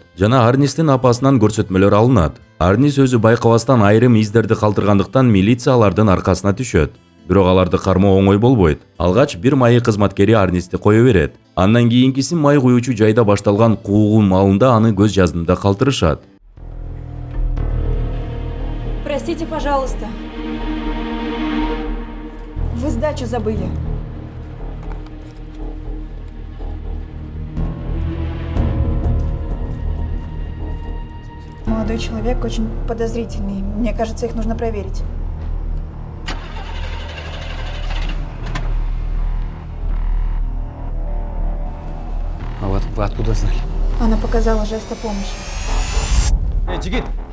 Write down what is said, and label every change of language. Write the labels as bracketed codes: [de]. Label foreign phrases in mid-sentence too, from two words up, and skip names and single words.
[ky] Жана Арнистин апасынан көрсөтмөлөр алынат. Арнис өзү байкабастан айрым издерди калтыргандыктан милиция алардын аркасына түшөт. Бирок аларды кармоо оңой болбойт. Алгач бир майы кызматкери Арнисти кое берет. Андан кийинкиси май куюучу жайда башталган куугун маалында аны көз жаздымда калтырышат. [ru] Простите, пожалуйста. Вы сдачу забыли. Молодой человек очень подозрительный. Мне кажется, их нужно проверить. А вот вы откуда знали? Она показала жест о помощи. [ky] Жигит.